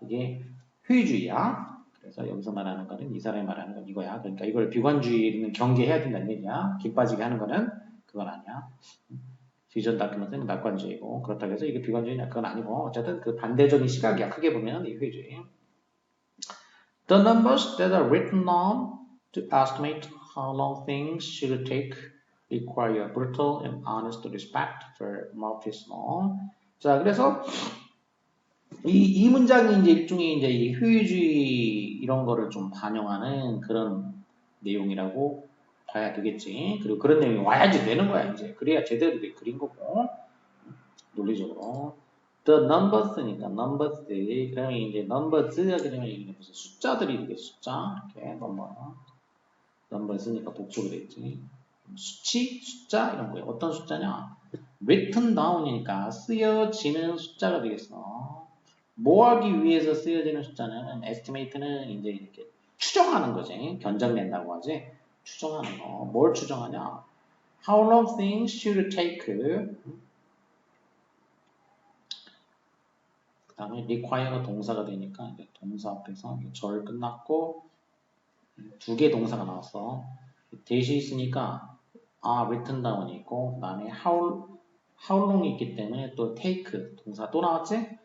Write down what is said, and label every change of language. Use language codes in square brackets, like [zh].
[ko] 이게 회의주의야. 그래서 여기서 말하는 거는 이 사람이 말하는 건 이거야. 그러니까 이걸 비관주의는 경계해야 된다는 얘기야. 김 빠지게 하는 거는 그건 아니야. 비전 다큐멘트는 낙관주의고 그렇다고 해서 이게 비관주의냐 그건 아니고 어쨌든 그 반대적인 시각이야. 크게 보면 이 회의주의. [en] The numbers that are written down to estimate how long things should take require brutal and honest respect for Murphy's law. [ko] 자, 그래서 이 문장이 이제 일종의 이제 이 효율주의 이런 거를 좀 반영하는 그런 내용이라고 봐야 되겠지. 그리고 그런 내용이 와야지 되는 거야, 이제. 그래야 제대로 그린 거고. 논리적으로. The numbers니까, numbers. 그러면 이제 numbers가 그러면 이게 무슨 숫자들이 되겠지, 숫자. 이렇게, numbers니까 복수가 되겠지. 수치, 숫자, 이런 거예요. 어떤 숫자냐? written down이니까 쓰여지는 숫자가 되겠어. 뭐 하기 위해서 쓰여지는 숫자는 estimate는 이제 이렇게 추정하는 거지. 견적낸다고 하지. 추정하는 거. 뭘 추정하냐? [en] How long things should take. [ko] 그 다음에 require가 동사가 되니까 이제 동사 앞에서 절 끝났고 두 개 동사가 나왔어. 대시 있으니까 written down이 있고 그 다음에 how long이 있기 때문에 또 take 동사 또 나왔지?